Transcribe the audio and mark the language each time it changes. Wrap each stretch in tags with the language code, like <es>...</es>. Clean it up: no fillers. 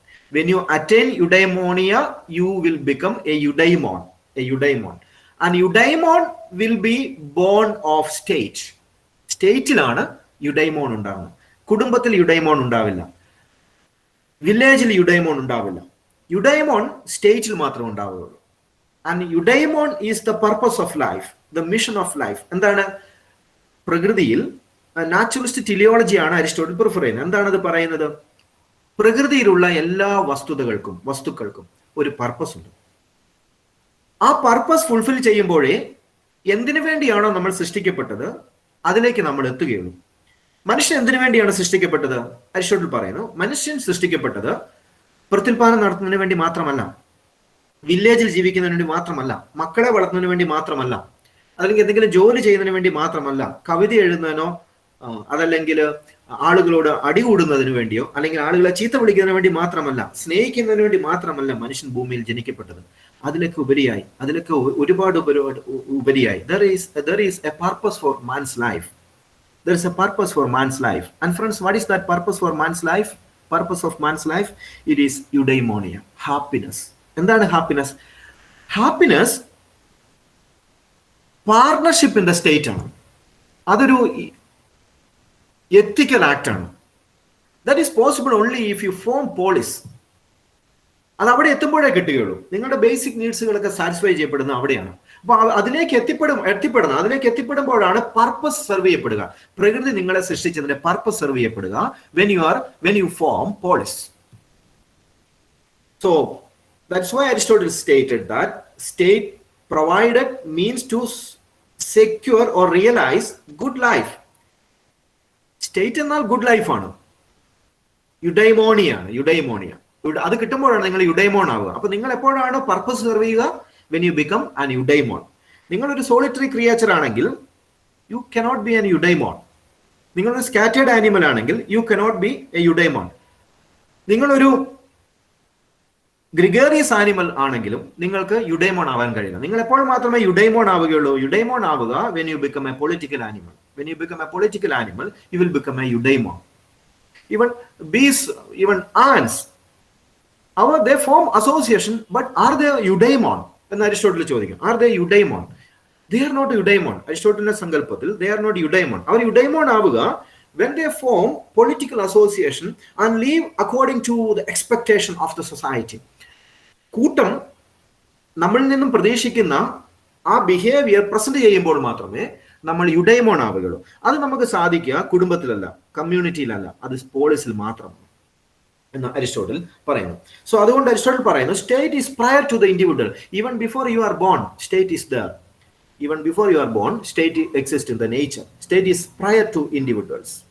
<en>When you attain eudaimonia, you will become a eudaimon. And eudaimon will be born of state.</en> <ml>സ്റ്റേറ്റിലാണ് യുഡൈമോൺ ഉണ്ടാകുന്നത്. കുടുംബത്തിൽ യുഡൈമോൺ ഉണ്ടാവില്ല, വില്ലേജിൽ യുഡൈമോൺ ഉണ്ടാവില്ല. യുഡൈമോൺ സ്റ്റേറ്റിൽ മാത്രമേ ഉണ്ടാവുകയുള്ളൂ.</ml> <en>and eudaimon is the purpose of life,</en> <ml>the mission of life. എന്താണ്? പ്രകൃതിയിൽ നാച്ചുറലിസ്റ്റ് ടിലിയോളജിയാണ് അരിസ്റ്റോട്ടിൽ പ്രിഫർ ചെയ്യുന്നത്. എന്താണത് പറയുന്നത്? പ്രകൃതിയിലുള്ള എല്ലാ വസ്തുക്കൾക്കും ഒരു പർപ്പസ് ഉണ്ട്. ആ പർപ്പസ് ഫുൾഫിൽ ചെയ്യുമ്പോഴേ എന്തിനു വേണ്ടിയാണോ നമ്മൾ സൃഷ്ടിക്കപ്പെട്ടത് അതിലേക്ക് നമ്മൾ എത്തുകയുള്ളൂ. മനുഷ്യൻ എന്തിനു വേണ്ടിയാണ് സൃഷ്ടിക്കപ്പെട്ടത്? അരിസ്റ്റോട്ടിൽ പറയുന്നു, മനുഷ്യൻ സൃഷ്ടിക്കപ്പെട്ടത് പ്രത്യുൽപാദനം നടത്തുന്നതിന് വേണ്ടി മാത്രമല്ല, വില്ലേജിൽ ജീവിക്കുന്നതിന് വേണ്ടി മാത്രമല്ല, മക്കളെ വളർത്തുന്നതിന് വേണ്ടി മാത്രമല്ല, അല്ലെങ്കിൽ എന്തെങ്കിലും ജോലി ചെയ്യുന്നതിന് വേണ്ടി മാത്രമല്ല, കവിത എഴുതുന്നതിനോ അതല്ലെങ്കിൽ ആളുകളോട് അടികൂടുന്നതിന് വേണ്ടിയോ അല്ലെങ്കിൽ ആളുകളെ ചീത്ത വിളിക്കുന്നതിന് വേണ്ടി മാത്രമല്ല, സ്നേഹിക്കുന്നതിന് വേണ്ടി മാത്രമല്ല മനുഷ്യൻ ഭൂമിയിൽ ജനിക്കപ്പെട്ടത്. അതിലൊക്കെ ഒരുപാട് ഉപരിയായി</ml> <en>there is a purpose for man's life. There is a purpose for man's life. And friends, what is that purpose for man's life? Purpose of man's life, it is eudaimonia, happiness.</en> <ml>എന്താണ് happiness?</ml> <en>Happiness partnership in the state ആണ്.</en> <ml>അതൊരു എത്തിക്കൽ act ആണ്.</ml> <en>That is possible only if you form polis.</en> <ml>അത് അവിടെ എത്തുമ്പോഴേ കിട്ടുകയുള്ളൂ. നിങ്ങളുടെ basic നീഡ്സുകളൊക്കെ satisfy ചെയ്യപ്പെടുന്നത് അവിടെയാണ്. അപ്പൊ അതിലേക്ക് എത്തിപ്പെടുമ്പോഴാണ് പർപ്പസ് സെർവ് ചെയ്യപ്പെടുക. പ്രകൃതി നിങ്ങളെ സൃഷ്ടിച്ചതിന്റെ purpose serve ചെയ്യപ്പെടുക</ml> <en>when you form polis. So that's why Aristotle stated that state provided means to secure or realize good life.</en> <ml>State എന്നാൽ ഗുഡ് ലൈഫാണ്, യുഡൈമോണിയ. അത് കിട്ടുമ്പോഴാണ് നിങ്ങൾ യുഡൈമോൺ ആവുക. അപ്പൊ നിങ്ങൾ എപ്പോഴാണ് പർപ്പസ് സെർവ് ചെയ്യുക?</ml> <en>When you become an eudaimon.</en> <ml>നിങ്ങളൊരു സോളിറ്ററി ക്രിയേച്ചർ ആണെങ്കിൽ</ml> <en>You cannot be an eudaimon.</en> <ml>നിങ്ങളൊരു സ്കാറ്റേർഡ് ആനിമൽ ആണെങ്കിൽ</ml> <en>You cannot be a eudaimon.</en> <ml>നിങ്ങളൊരു ഗ്രിഗേറിയസ് ആനിമൽ ആണെങ്കിലും നിങ്ങൾക്ക് യുഡൈമോൺ ആവാൻ കഴിയില്ല. നിങ്ങൾ എപ്പോൾ മാത്രമേ യുഡൈമോൺ ആവുകയുള്ളൂ? യുഡൈമോൺ ആവുക</ml> <en>When you become a political animal. When you become a political animal, you will become a eudaimon. Even bees, even ants, they form association, but are they eudaimon? And Aristotle</en> <ml>ചോദിക്കും,</ml> <en>are they eudaimon? They are not eudaimon. Aristotle</en> <ml>sankalpathil</ml> <en>they are not eudaimon.</en> <ml>Our eudaimon ആവുക</ml> <en>when they form political association and live according to the expectation of the society.</en> <ml>കൂട്ടം നമ്മളിൽ നിന്നും പ്രതീക്ഷിക്കുന്ന ആ behaviour present ചെയ്യുമ്പോൾ മാത്രമേ നമ്മൾ യുഡൈമോൺ ആവുകയുള്ളൂ. അത് നമുക്ക് സാധിക്കുക കുടുംബത്തിലല്ല, കമ്മ്യൂണിറ്റിയിലല്ല, അത് പോളിസിൽ മാത്രമാണ് എന്ന് അരിസ്റ്റോട്ടിൽ പറയുന്നു.</ml> <en>so</en> <ml>അതുകൊണ്ട് അരിസ്റ്റോട്ടിൽ പറയുന്നു,</ml> <en>State is prior to the individual. Even before you are born, state is there. Even before you are born, state exists in the nature. State is prior to individuals.</en>